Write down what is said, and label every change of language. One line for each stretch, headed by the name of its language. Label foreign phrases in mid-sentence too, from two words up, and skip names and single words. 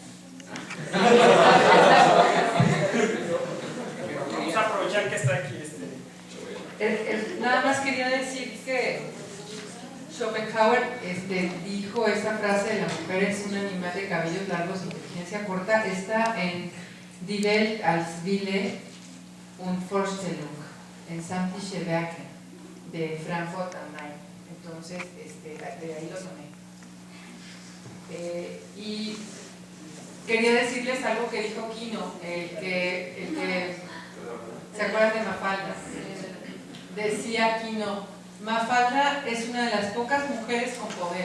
Spanish: Vamos a aprovechar que está aquí Nada más quería decir que Schopenhauer dijo esta frase de la mujer es un animal de cabellos largos e inteligencia corta. Está en Die Welt als Wille und Vorstellung, en Samtliche Werke, de Frankfurt am Main. Entonces, de ahí lo tomé. Y quería decirles algo que dijo Quino, el que ¿se acuerdan de Mafalda? Decía Quino, Mafalda es una de las pocas mujeres con poder.